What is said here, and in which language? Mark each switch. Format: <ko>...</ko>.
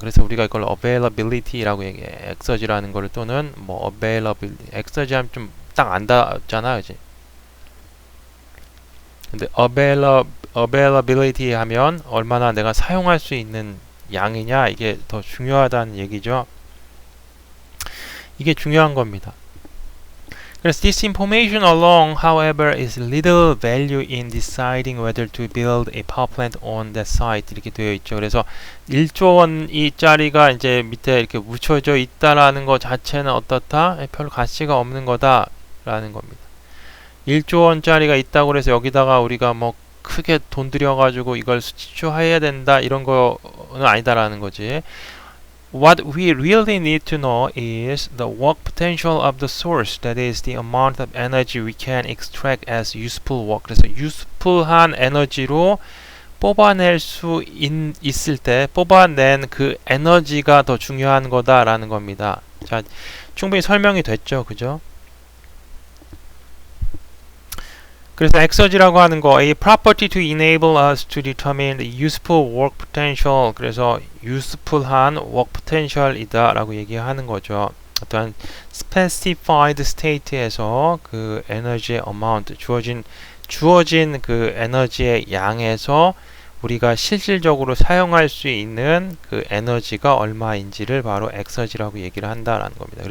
<ko>그래서 우리가 이걸 availability라고 얘기해. 엑서지라는 거를 또는 뭐 availability. 엑서지 하면 좀 딱 안 닿잖아. 그지? 근데 availability 하면 얼마나 내가 사용할 수 있는 양이냐. 이게 더 중요하다는 얘기죠. 이게 중요한 겁니다. 그래서</ko> <en>this information alone, however, is little value in deciding whether to build a power plant on that site</en> <ko>이렇게 되어 있죠. 그래서 1조 원짜리가 이제 밑에 이렇게 묻혀져 있다라는 것 자체는 어떻다? 별로 가치가 없는 거다라는 겁니다. 1조 원짜리가 있다고 해서 여기다가 우리가 뭐 크게 돈 들여가지고 이걸 수치화해야 된다 이런 거는 아니다라는 거지.</ko> <en>What we really need to know is the work potential of the source, that is the amount of energy we can extract as useful work.</en> <ko>그래서 useful한 에너지로 뽑아낼 수 있을 때 뽑아낸 그 에너지가 더 중요한 거다라는 겁니다. 자, 충분히 설명이 됐죠, 그죠? 그래서 엑서지라고 하는 거,</ko> <en>a property to enable us to determine the useful work potential.</en> <ko>그래서 useful한 work potential이다 라고 얘기하는 거죠. 어떠한 specified state에서 그 에너지의 amount, 주어진 그 에너지의 양에서 우리가 실질적으로 사용할 수 있는 그 에너지가 얼마인지를 바로 엑서지라고 얘기를 한다라는 겁니다.</ko>